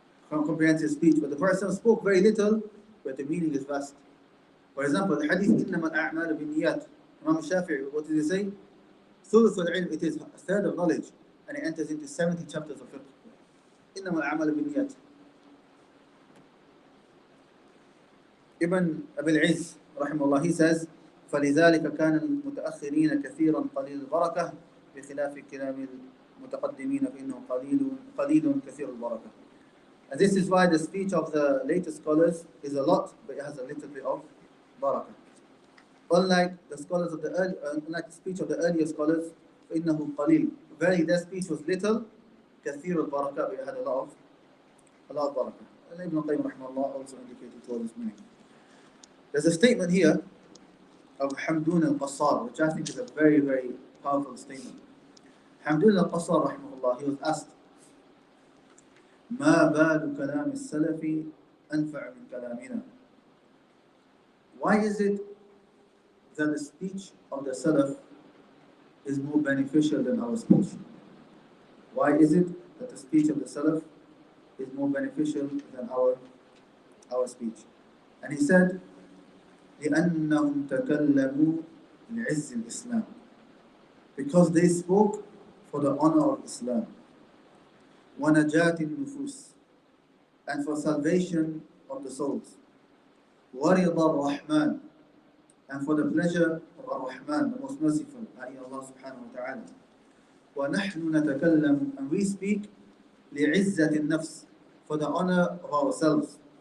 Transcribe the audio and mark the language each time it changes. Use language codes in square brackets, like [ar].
[en] Comprehensive speech. But the person spoke very little, but the meaning is vast. For example, the hadith, [ar] إِنَّمَا الْأَعْمَالُ بِالنِّيَّاتِ. [en] Imam Shafi'i, what did he say? [ar] ثُلُثُ الْعِلْمِ, [en] it is a third of knowledge, and it enters into 70 chapters of fiqh. [ar] إِنَّمَا الْأَعْمَالُ بِالنِّيَّاتِ. [en] Ibn Abil Izz, rahimahullah, he says, [ar] فلذلك كان المتأخرين كثيرا قليل البركة بخلاف كلام المتقدمين فإنه قليل كثير البركة. [en] And this is why the speech of the later scholars is a lot, but it has a little bit of barakah. Unlike the scholars of unlike the speech of the earlier scholars, [ar] فإنه قليل. [en] Very, their speech was little, [ar] كثير البركة, [en] but it had a lot of barakah. And Ibn Qayyim rahimahullah also indicated towards this meaning. There's a statement here of Hamdun al-Qassar, which I think is a very, very powerful statement. Hamdun al-Qassar rahimahullah, he was asked, [ar] ما بال كلام السلف أنفع من كلامنا. [en] Why is it that the speech of the Salaf is more beneficial than our speech? Why is it that the speech of the Salaf is more beneficial than our speech? And he said, [ar] لأنهم تكلموا لعز الإسلام. [en] Because they spoke for the honor of Islam. [ar] وَنَجَاةِ النُّفُوسِ, [en] and for salvation of the souls. [ar] وَرِضَى الرَّحْمَنِ, [en] and for the pleasure of Ar-Rahman, the most merciful, i.e. Allah subhanahu wa ta'ala. [ar] وَنَحْنُ نَتَكَلَّمُ, [en] and we speak [ar] لِعِزَّةِ النَّفْسِ, [en] for the honor of ourselves.